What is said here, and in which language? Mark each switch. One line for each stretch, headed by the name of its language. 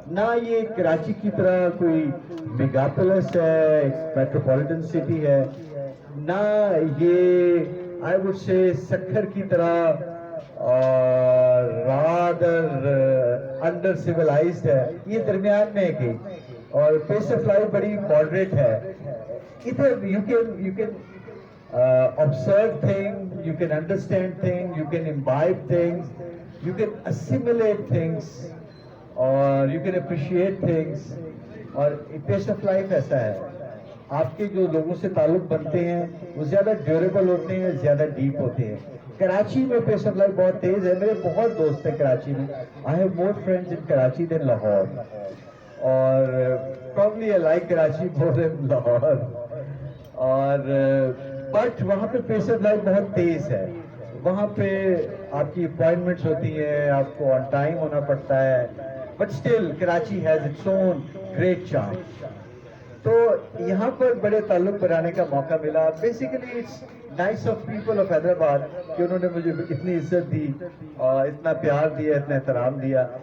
Urdu: نہ یہ کراچی کی طرح کوئی میگاپولس ہے، میٹروپولیٹن سٹی ہے، نہ یہ آئی وڈ سے سکھر کی طرح اور رادر انڈر سیولائزڈ ہے. یہ درمیان میں ہے کہ، اور پیس آف لائف بڑی ماڈریٹ ہے. ادھر
English: you can observe things, you can understand things, you can imbibe things, you can assimilate things,
Urdu: اور
English: you can appreciate things.
Urdu: اور پیس آف لائف ایسا ہے، آپ کے جو لوگوں سے تعلق بنتے ہیں وہ زیادہ ڈیوریبل ہوتے ہیں، زیادہ ڈیپ ہوتے ہیں. کراچی میں پیس آف لائف بہت تیز ہے. میرے بہت دوست ہیں کراچی میں.
English: I have more friends in Karachi than Lahore,
Urdu: اور
English: probably I like Karachi more than Lahore.
Urdu: اور بٹ وہاں پہ پیس آف لائف بہت تیز ہے. وہاں پہ آپ کی اپوائنٹمنٹس ہوتی ہیں، آپ کو آن ٹائم ہونا پڑتا ہے،
English: But still Karachi has its own great charm.
Urdu: تو یہاں پر بڑے تعلق بنانے کا موقع ملا.
English: basically it's nice of people of Hyderabad
Urdu: کہ انہوں نے مجھے اتنی عزت دی اور اتنا پیار دیا، اتنا احترام دیا.